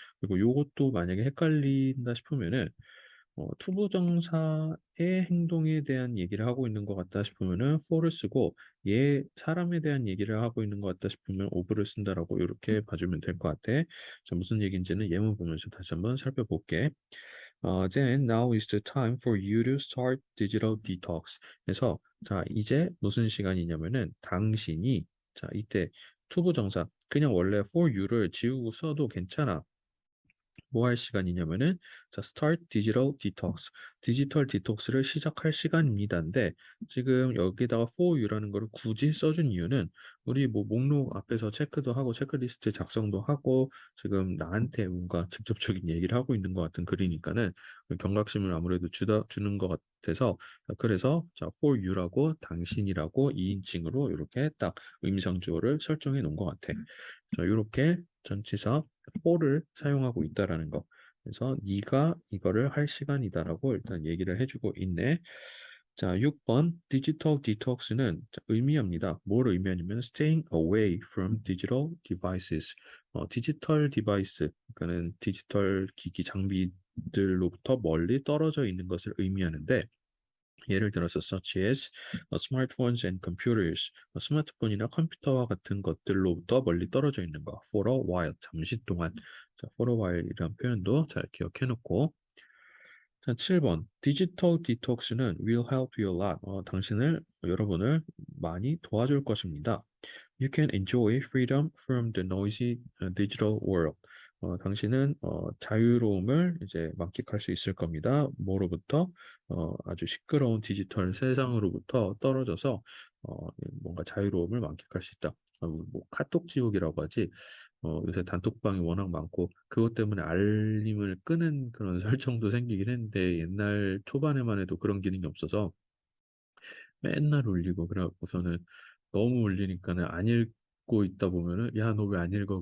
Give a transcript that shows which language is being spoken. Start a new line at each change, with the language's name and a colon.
Korean: 그리고 요것도 만약에 헷갈린다 싶으면은 투부정사의 행동에 대한 얘기를 하고 있는 것 같다 싶으면은 for를 쓰고 얘 사람에 대한 얘기를 하고 있는 것 같다 싶으면 over를 쓴다라고 이렇게 봐주면 될 것 같아. 자, 무슨 얘기인지는 예문 보면서 다시 한번 살펴볼게.
English: Then now is the time for you to start digital detox.
Korean: 그래서 자 이제 무슨 시간이냐면은 당신이 자 이때 투부정사 그냥 원래
English: for you
Korean: 를 지우고 써도 괜찮아. 뭐 할 시간이냐면은 자,
English: start digital detox.
Korean: 디지털 디톡스를 시작할 시간입니다인데 지금 여기다가
English: for you
Korean: 라는 거를 굳이 써준 이유는 우리 뭐 목록 앞에서 체크도 하고 체크리스트 작성도 하고 지금 나한테 뭔가 직접적인 얘기를 하고 있는 것 같은 글이니까는 경각심을 아무래도 주는 것 같아서 그래서 자, for you라고 당신이라고 2인칭으로 이렇게 딱 의미상주어를 설정해 놓은 것 같아. 자, 이렇게 전치사 for를 사용하고 있다라는 거. 그래서 네가 이거를 할 시간이다라고 일단 얘기를 해주고 있네. 자, 6번 디지털 디톡스는 의미합니다. 뭘 의미하냐면
English: staying away from digital devices.
Korean: 디지털 디바이스, 그러니까는 디지털 기기 장비들로부터 멀리 떨어져 있는 것을 의미하는데 예를 들어서
English: such as smartphones and computers,
Korean: 스마트폰이나 컴퓨터와 같은 것들로부터 멀리 떨어져 있는 거.
English: for a while,
Korean: 잠시 동안. 자,
English: for a while
Korean: 이란 표현도 잘 기억해 놓고. 자, 7번 디지털 디톡스는
English: will help you a lot.
Korean: 여러분을 많이 도와줄 것입니다.
English: You can enjoy freedom from the noisy digital world.
Korean: 당신은 자유로움을 이제 만끽할 수 있을 겁니다. 뭐로부터? 아주 시끄러운 디지털 세상으로부터 떨어져서 뭔가 자유로움을 만끽할 수 있다. 뭐 카톡 지옥이라고 하지. 요새 단톡방이 워낙 많고 그것 때문에 알림을 끄는 그런 설정도 생기긴 했는데 옛날 초반에만 해도 그런 기능이 없어서 맨날 울리고 그래갖고서는 너무 울리니까는 안 읽고 있다 보면은 야, 너 왜 안 읽어?